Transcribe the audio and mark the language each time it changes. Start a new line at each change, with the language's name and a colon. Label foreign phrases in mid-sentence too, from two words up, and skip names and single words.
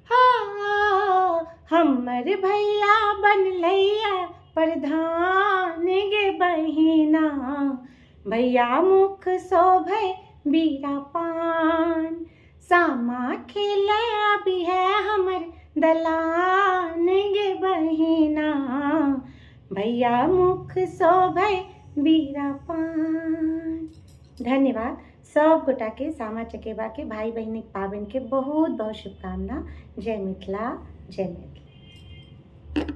Maithili: हो हमर भैया बनलैया प्रधान गे बहिना, भैया मुख शोभे बीरा पान। सामा खेले अभी है हमर दलान गे बहिना, भैया मुख शोभे बीरा पान। धन्यवाद। सब गोटा के सामा चकेबा के भाई बहन पाबन के बहुत बहुत शुभकामना। जय मिथिला, जय मिथिला।